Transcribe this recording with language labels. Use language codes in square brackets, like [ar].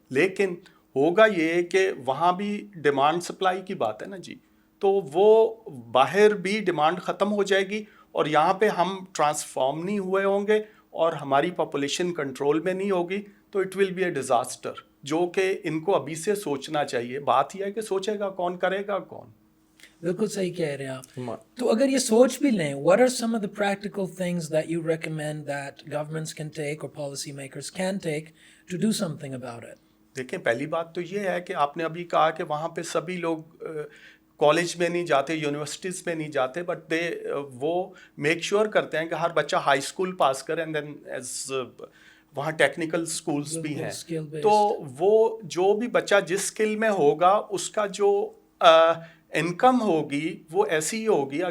[ur] لیکن ہوگا یہ کہ وہاں بھی ڈیمانڈ سپلائی کی بات ہے نا جی, تو وہ باہر بھی ڈیمانڈ ختم ہو جائے گی, اور یہاں پہ ہم ٹرانسفارم نہیں ہوئے ہوں گے, اور ہماری پاپولیشن کنٹرول میں نہیں ہوگی, تو [en] it will be a disaster, [ur] جو کہ ان کو ابھی سے سوچنا چاہیے. بات یہ ہے کہ سوچے گا کون, کرے گا کون. بالکل صحیح کہہ رہے ہیں آپ. تو اگر یہ سوچ بھی لیں, [en] what are some of the practical things that you recommend that governments can take or policy makers can take to do something about it? [ur] دیکھیں, پہلی بات تو یہ ہے کہ آپ نے ابھی کہا کہ وہاں پہ سبھی لوگ کالج میں نہیں جاتے, یونیورسٹیز میں نہیں جاتے, بٹ وہ میک شیور کرتے ہیں کہ ہر بچہ ہائی اسکول پاس کرے, اینڈ دین ایز وہاں ٹیکنیکل اسکولس بھی ہیں, تو وہ جو بھی بچہ جس اسکل میں ہوگا اس کا جو انکم ہوگی وہ ایسی ہی ہوگی.